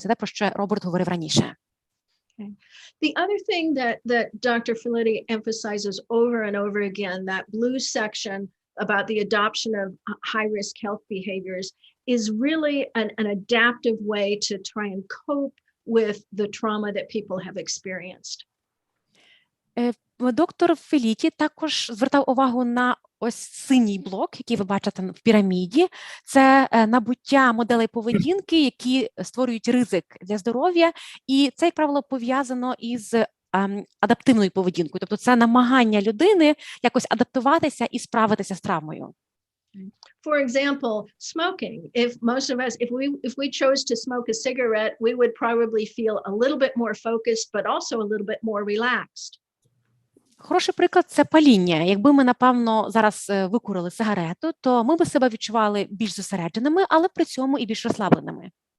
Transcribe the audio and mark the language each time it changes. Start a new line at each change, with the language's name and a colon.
Ukrainian: Це те, про що Роберт говорив раніше.
English: Okay. The other thing that Dr. Felitti emphasizes over and over again, that blue section about the adoption of high-risk health behaviors, is really an adaptive way to try and cope with the trauma that people have experienced.
Ukrainian: Доктор Феліті також звертав увагу на ось синій блок, який ви бачите в піраміді. Це набуття моделей поведінки, які створюють ризик для здоров'я, і це, як правило, пов'язано із адаптивною поведінкою. Тобто це намагання людини якось адаптуватися і справитися з травмою.
English: For example, smoking. If most of us, if we chose to smoke a cigarette, we would probably feel a little bit more focused, but also a little bit more relaxed.
Ukrainian: Хороший приклад – це паління. Якби ми, напевно, зараз викурили сигарету, то ми би себе відчували більш зосередженими, але при цьому і більш розслабленими.